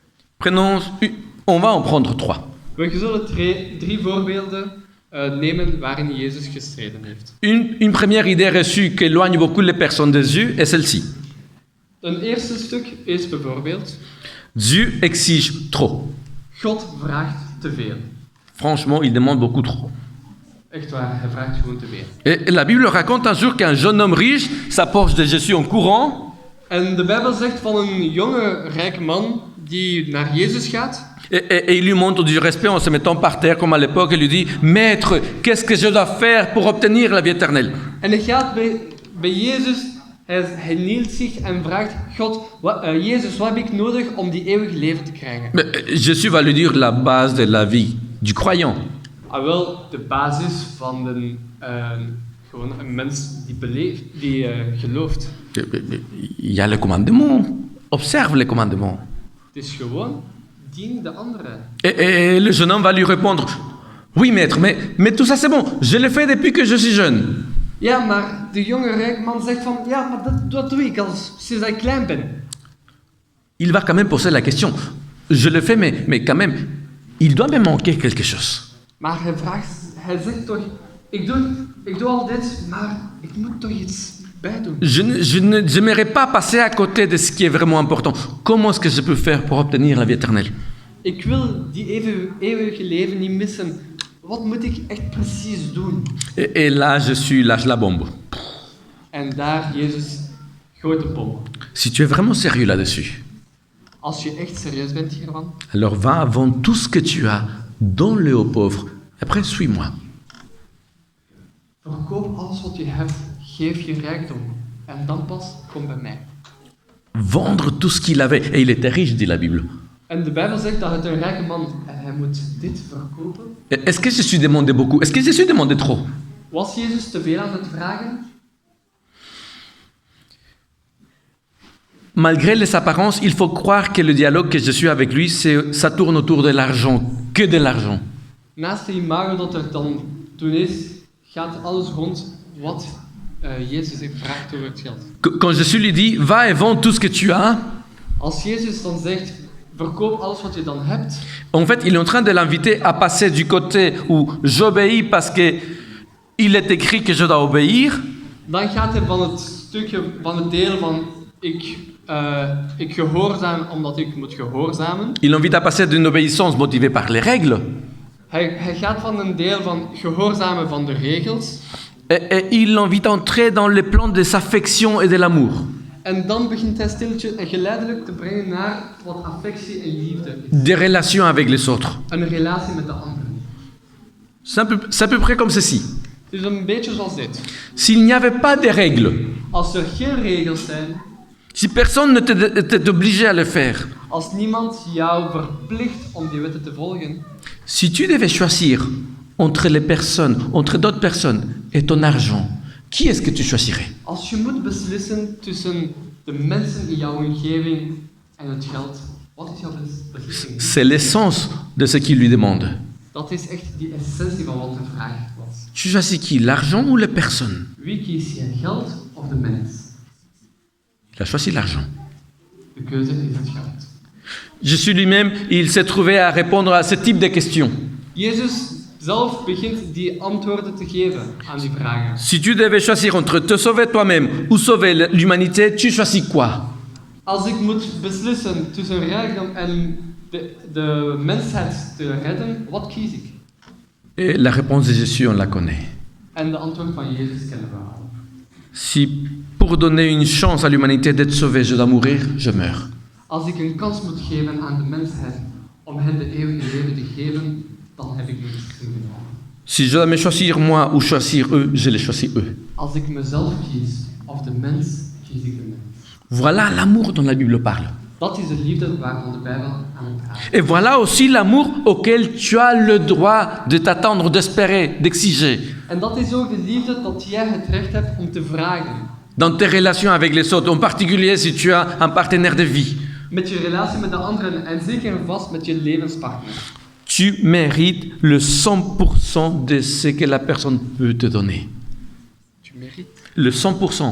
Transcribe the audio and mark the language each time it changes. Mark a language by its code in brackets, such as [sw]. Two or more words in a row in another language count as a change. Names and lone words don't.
[fr] On va en prendre 3. [nl] We zullen 3 voorbeelden nemen waarin Jezus gestreden heeft. [fr] Une première idée reçue qui éloigne beaucoup les personnes de Dieu est celle-ci. [nl] Een eerste stuk is bijvoorbeeld, [fr] Dieu exige trop. [nl] God vraagt te veel. [fr] Franchement, il demande beaucoup trop. [nl] Echt waar, hij vraagt gewoon te veel. [fr] Et la Bible raconte un jour qu'un jeune homme riche s'approche de Jésus en courant. [nl] En de Bijbel zegt van een jonge, rijke man die naar Jezus gaat. [fr] Et il lui montre du respect en se mettant par terre comme à l'époque et lui dit « Maître, qu'est-ce que je dois faire pour obtenir la vie éternelle ?» [nl] En hij gaat bij Jezus, hij knielt zich en vraagt, God, Jezus, wat heb ik nodig om die eeuwige leven te krijgen? [fr] Jésus va lui dire la base de la vie du croyant. [nl] Ah, wel, de basis van gewoon een mens die gelooft. [fr] Il y a le commandement. Observe les commandements. [nl] Het is gewoon, dien de anderen. [fr] Et le jeune homme va lui répondre « Oui, maître, mais tout ça c'est bon. Je l'ai fait depuis que je suis jeune. » [nl] Ja, maar de jonge rijke man zegt van, ja, maar dat doe ik sinds dat ik klein ben. [fr] Il va quand même poser la question. Je le fais, mais quand même, il doit me manquer quelque chose. [nl] Maar hij zegt toch, ik doe al dit, maar ik moet toch iets bij doen. [fr] Je n'aimerais pas passer à côté de ce qui est vraiment important. Comment est-ce que je peux faire pour obtenir la vie éternelle? [nl] Ik wil die eeuwige leven niet missen. Wat moet ik echt precies doen? [fr] Et là, Jésus lâche la bombe. [nl] En daar, Jezus gooit de bom. [fr] Si tu es vraiment sérieux là-dessus, [nl] Als je echt serieus bent hiervan, [fr] alors va avant tout ce que tu as, donne-le aux pauvres. Après, suis-moi. [nl] verkoop alles wat je hebt, geef je rijkdom. En dan pas, kom bij mij. [fr] Vendre tout ce qu'il avait. Et il était riche, dit la Bible. [nl] En de Bijbel zegt dat het een rijke man, en hij moet dit verkopen. [fr] Est-ce que Jésus demandait beaucoup? Est-ce que Jésus demandait trop? [nl] Was Jezus te veel aan het vragen? [fr] Malgré les apparences, il faut croire que le dialogue que Jésus a avec lui, ça tourne autour de l'argent, que de l'argent. [nl] Naast de imago dat er dan toen is, gaat alles rond wat Jezus heeft vraagt over het geld. [fr] Quand Jésus lui dit, va et vends tout ce que tu as, [nl] Als Jezus dan zegt, verkoop alles wat je dan hebt, [fr] en fait, il est en train de l'inviter à passer du côté où j'obéis parce que il est écrit que je dois obéir, [nl] dan gaat hij van het stukje, van het deel van ik gehoorzaam omdat ik moet gehoorzamen. [fr] il invite à passer d'une obéissance motivée par les règles, [nl] Hij gaat van een deel van gehoorzamen van de regels. [fr] et il l'invite à entrer dans les plans des affections et de l'amour. [nl] En dan begint hij stiltje en geleidelijk te brengen naar wat affectie en liefde is. [fr] Des relations avec les autres. [nl] Een relatie met de anderen. [fr] C'est à peu près comme ceci. [nl] Het is een beetje zoals dit. [fr] S'il n'y avait pas de règles, [nl] Als er geen regels zijn, [fr] si personne ne t'était obligé à le faire, [nl] als niemand jou verplicht om die wetten te volgen, [fr] si tu devais choisir entre les personnes, entre d'autres personnes et ton argent, qui est-ce que tu choisirais? [nl] als je moet beslissen tussen de mensen in jouw omgeving en het geld, wat is jouw beslissing? [fr] C'est l'essence de ce qu'il lui demande. [nl] Dat is echt die essentie van wat de vraag was. [fr] Tu choisis qui? L'argent ou les personnes? [nl] Wie kies je, geld of de mens? [fr] Il a choisi l'argent. [nl] De keuze is het geld. [fr] Jésus lui-même, il s'est trouvé à répondre à ce type de questions. [nl] Jezus zelf begint die antwoorden te geven aan die vragen. [fr] Si tu devais choisir entre te sauver toi-même ou sauver l'humanité, tu choisis quoi? [nl] Als ik moet beslissen tussen rijkdom en de mensheid te redden, wat kies ik? [fr] Et la réponse de Jésus, on la connaît. [nl] En de antwoord van Jezus kennen we al. [fr] Si pour donner une chance à l'humanité d'être sauvée, je dois mourir, je meurs. [nl] Als ik een kans moet geven aan de mensheid om hen de eeuwige leven te geven, dan heb ik een beslissing genomen. [fr] Si je dois me choisir moi ou choisir eux, je les choisis eux. [nl] Als ik mezelf kies of de mens, kies ik de mens. [fr] Voilà l'amour dont la Bible parle. [nl] Dat is de liefde waarvan de Bijbel aan het praat. [fr] Et voilà aussi l'amour auquel tu as le droit de t'attendre, d'espérer, d'exiger. [nl] En dat is ook de liefde dat jij het recht hebt om te vragen. [fr] Dans tes relations avec les autres, en particulier si tu as un partenaire de vie. [nl] Met je relatie met de anderen en zeker en vast met je levenspartner. [fr] Tu mérites le 100% de ce que la personne peut te donner. Tu mérites. Le 100%.